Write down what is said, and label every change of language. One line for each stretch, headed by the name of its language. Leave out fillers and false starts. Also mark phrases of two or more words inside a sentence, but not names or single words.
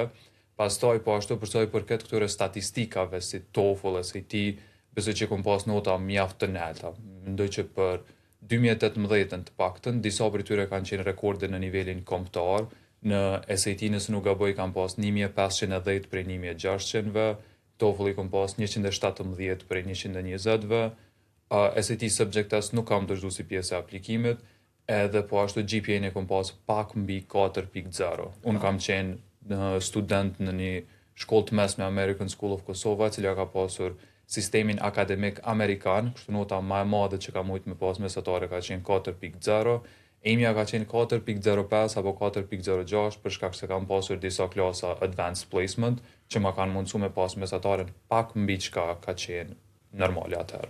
Albanian: Pastaj po ashtu për sa i përket këtyre statistikave si TOEFL, SAT, besoj që kom pas nota mjaft të nalta. Mendoj që për 2018 të paktën disa prej tyre kanë qenë rekorde në nivelin kombëtar. Në SAT nëse nuk gaboj kam pas 1510 prej 1600-ve, TOEFL i kom pas 117 prej 120-ve. SAT subject test nuk kam dëshdu si pjesë e aplikimit, edhe po ashtu GPA-n e kom pas pak mbi 4.0. Unë kam qenë student në një shkollë të mesme American School of Kosova, cilja ka pasur sistemin akademik amerikan, kështu nota më e madhe që ka mujt me pas mesatare ka qenë 4.0, imja ka qenë 4.05 apo 4.06 për shkak se kam pasur disa klasa
English: advanced placement
Albanian: që ma kanë mundsu me pas mesataren pak mbi çka ka qenë normale atëherë.